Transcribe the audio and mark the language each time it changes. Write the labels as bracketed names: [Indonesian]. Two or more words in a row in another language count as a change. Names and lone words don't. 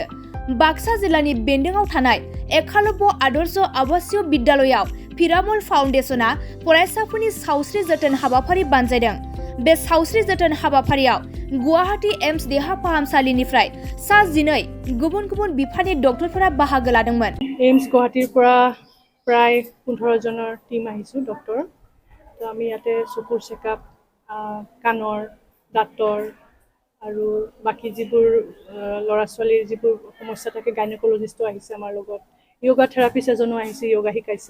[Bodo] बाक्सा जिल्लानि बेन्दोंआव थानाय एकालव्य आदर्श आवासीय विद्यालयाव पिरामल फाउन्डेशना फरायसाफोरनि सावस्रि जोथोन हाबाफारि बानजायदों। बे सावस्रि जोथोन हाबाफारियाव गुवाहाटी एम्स देहा फाहामसालिनिफ्राय सा 12 गुबुन गुबुन बिफाननि डक्टरफोरा बाहागो लादोंमोन। [Assamese] एम्स गुवाहाटीर পৰা प्राय 15 জনৰ টিম আহিছো ডক্টৰ। তো আমি ইয়াতে চকুৰ চেকআপ, কাণৰ, দাঁতৰ আৰু বাকি যিবোৰ ল'ৰা ছোৱালীৰ যিবোৰ সমস্যা থাকে গাইনকলজিষ্টো আহিছে আমাৰ লগত, য়োগা থেৰাপিষ্ট এজনো আহিছে, য়োগা শিকাইছে।